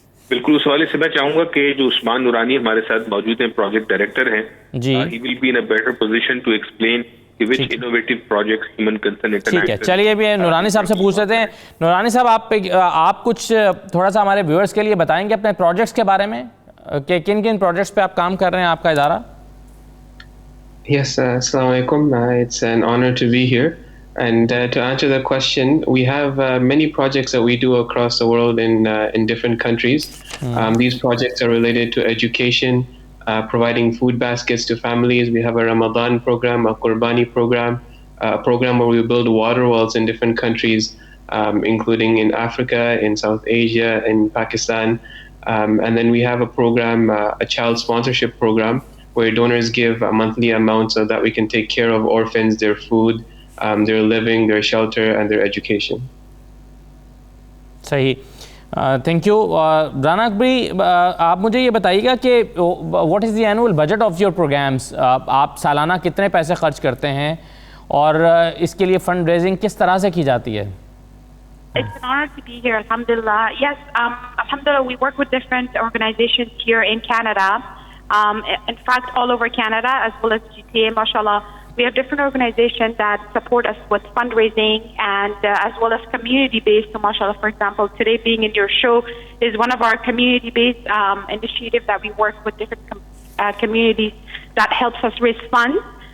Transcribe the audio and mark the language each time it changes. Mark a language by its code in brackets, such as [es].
[ur] بالکل, اس حوالے سے میں چاہوں گا کہ جو عثمان نورانی ہمارے ساتھ موجود ہیں, پروجیکٹ ڈائریکٹر ہیں, [en] he will be in a better position to explain which innovative projects human concern international. [ur] ٹھیک ہے, چلیے ابھی نورانی صاحب سے پوچھ لیتے ہیں. نورانی صاحب, آپ کچھ تھوڑا سا ہمارے ویورز کے لیے بتائیں گے اپنے پروجیکٹس کے بارے میں کہ کن کن پروجیکٹس پہ آپ کام کر رہے ہیں, آپ کا ادارہ؟ [en] Yes, Assalamu alaikum. It's an honor to be here. And to answer the question, we have many projects that we do across the world in different countries. These projects are related to education, providing food baskets to families. We have a Ramadan program, a Qurbani program, a program where we build water wells in different countries, including in Africa, in South Asia, in Pakistan. And then we have a program, a child sponsorship program, where donors give a monthly amount so that we can take care of orphans, their food, their living, their shelter, and their education. [ur] صحیح, thank you. Rana Akbari, آپ مجھے یہ بتائیے گا کہ [en] What is the annual budget of your programs. [ur] آپ سالانہ کتنے پیسے خرچ کرتے ہیں اور اس کے لیے فنڈ ریزنگ کس طرح سے کی جاتی ہے؟ [en] It's an honor to be here, alhamdulillah. Yes, alhamdulillah, we work with different organizations here in Canada. In fact, all over Canada as well as GTA, mashallah, we have different organizations that support us with fundraising and as well as community-based. So, mashallah, for example, today being in your show is one of our community-based initiatives that we work with different communities that helps us raise funds.